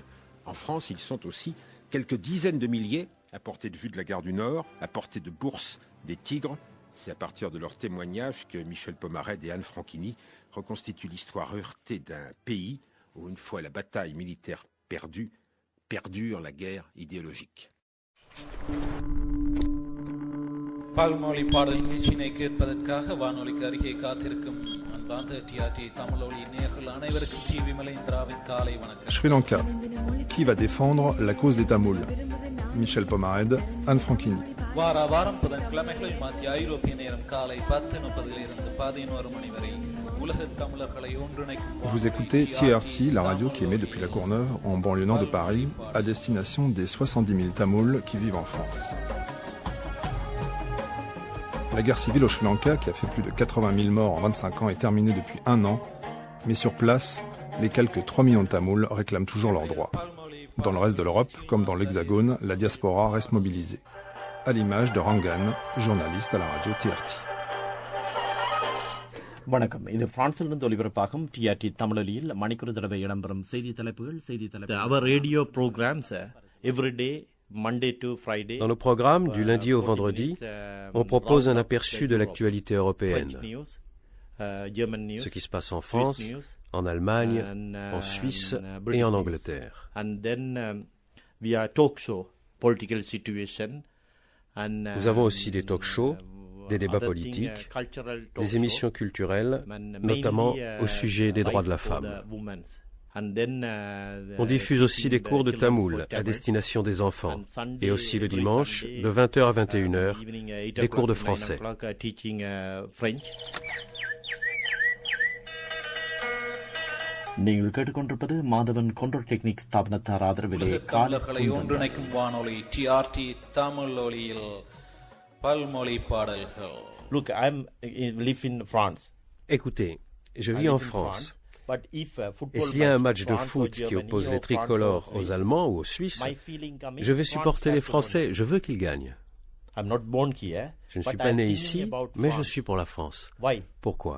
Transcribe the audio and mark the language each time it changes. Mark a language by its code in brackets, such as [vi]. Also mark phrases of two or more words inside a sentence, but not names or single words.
[fr] En France, ils sont aussi quelques dizaines de milliers, à portée de vue de la gare du Nord, à portée de bourse des Tigres. C'est à partir de leurs témoignages que Michel Pomarède et Anne Franchini reconstituent l'histoire heurtée d'un pays où, une fois la bataille militaire perdue, perdure la guerre idéologique. [ta] பல்மொழி பாடல் நிகழ்ச்சியினை கேட்பதற்காக வானொலிக்கு அருகே காத்திருக்கும் அன்பார்ந்த டிஆர்டி தமிழொலி நேயர்கள் அனைவருக்கும் டி விமலேந்திராவின் காலை வணக்கம். [fr] Sri Lanka. Qui va défendre la cause des Tamouls? Michel Pomarède, Anne Franchini. [ta] வார வாரம் புதன்கிழமைகளில் மத்திய ஐரோப்பிய நேரம் காலை 10:30 11 மணி வரை உலக தமிழர்களை ஒன்றிணைக்கும். [fr] Vous écoutez TRT, la radio qui émet depuis la Courneuve, en banlieue nord de Paris, à destination des 70 000 Tamouls qui vivent en France. La guerre civile au Sri Lanka, qui a fait plus de 80 000 morts en 25 ans, est terminée depuis 1 an. Mais sur place, les quelques 3 millions de Tamouls réclament toujours leurs droits. Dans le reste de l'Europe, comme dans l'Hexagone, la diaspora reste mobilisée. À l'image de Rangan, journaliste à la radio TRT. [ta] வணக்கம். இது பிரான்சிலிருந்து ஒலிபரப்பாகும் டிஆர்டி தமிழொலியில் மணிக்கூர் தடவை இடம்பெறும் செய்தி தலைப்புகள். [en] Our radio programs every day, Monday to Friday. [fr] Dans nos programmes, du lundi au vendredi, on propose un aperçu de l'actualité européenne. Ce qui se passe en France, en Allemagne, en Suisse et en Angleterre. Nous avons aussi des talk-shows, des débats politiques, des émissions culturelles, notamment au sujet des droits de la femme. On diffuse aussi des cours de tamoul à destination des enfants et aussi le dimanche, de 20h à 21h, des cours de français. [ta] நீங்கள் கேட்டுக்கொண்டிருப்பது மாதவன் கொண்டோர் டெக்னிக் ஸ்தாபனத்தார் ஆதரவிலே தமிழர்களை ஒன்றிணைக்கும் வானொலி டிஆர்டி தமிழொலியில் பல்மொழி பாடல்கள். [en] Look, I live in France. [fr] Écoutez, je vis en France. Et s'il y a un match de foot qui oppose les tricolores aux Allemands ou aux Suisses, je vais supporter les Français, je veux qu'ils gagnent. Je ne suis pas né ici, mais je suis pour la France. Pourquoi ?